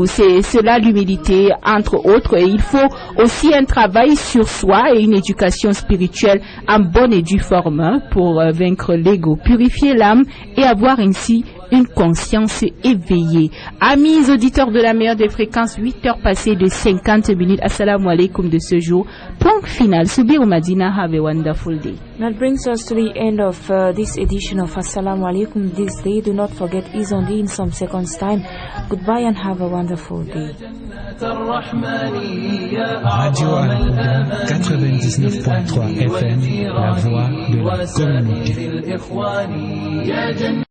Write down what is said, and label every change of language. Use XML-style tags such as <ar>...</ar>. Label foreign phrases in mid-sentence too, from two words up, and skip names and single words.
<fr>C'est cela l'humilité, entre autres. Et il faut aussi un travail sur soi et une éducation spirituelle en bonne et due forme pour vaincre l'ego, purifier l'âme et avoir ainsi une conscience éveillée. Amis auditeurs de la meilleure des fréquences, 8 heures passées de 50 minutes. Assalamu alaikum de ce jour. Point final. Subiru Madina,</fr> <en>have a wonderful day. That brings us to the end of this edition of Assalamu alaikum this day. Do not forget Izondi in some seconds time. Goodbye and have a wonderful day. Radio Al-Huda 99.3 FM,</en> <fr>la voix de la communauté.</fr>